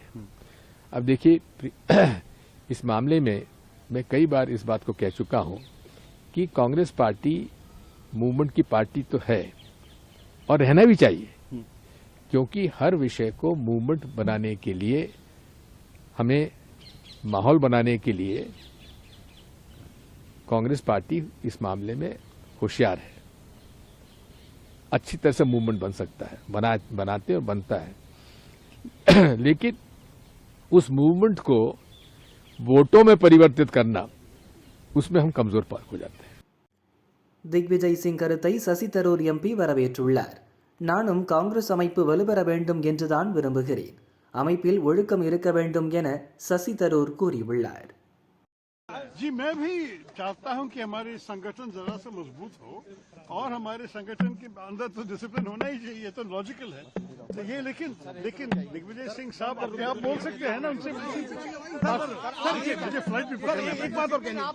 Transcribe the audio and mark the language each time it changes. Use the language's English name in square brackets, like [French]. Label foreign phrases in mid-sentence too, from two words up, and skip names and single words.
[Hindi] अब देखिए, इस मामले में मैं कई बार इस बात को कह चुका हूं कि कांग्रेस पार्टी मूवमेंट की पार्टी तो है और रहना भी चाहिए, क्योंकि हर विषय को मूवमेंट बनाने के लिए, हमें माहौल बनाने के लिए कांग्रेस पार्टी इस मामले में होशियार है। अच्छी तरह से मूवमेंट बन सकता है, बनाते और बनता है। लेकिन उस मूवमेंट को वोटों में परिवर्तित करना, उसमें हम कमजोर हो जाते हैं. [Tamil] திக்விஜய் சிங் கருத்தை சசி தரூர் MP வரவேற்றுள்ளார். நானும் காங்கிரஸ் அமைப்பு வலுப்பெற வேண்டும் என்றுதான் விரும்புகிறேன். அமைப்பில் ஒழுக்கம் இருக்க வேண்டும் என சசி தரூர் கூறியுள்ளார். [Hindi] जी, मैं भी चाहता हूं कि हमारे संगठन जरा सा मजबूत हो, और हमारे संगठन के अंदर तो डिसिप्लिन होना ही चाहिए, तो लॉजिकल है. तो ये लेकिन दिग्विजय सिंह साहब अपने आप बोल सकते हैं ना, उनसे मुझे फ्लाइट भी पकड़ना है.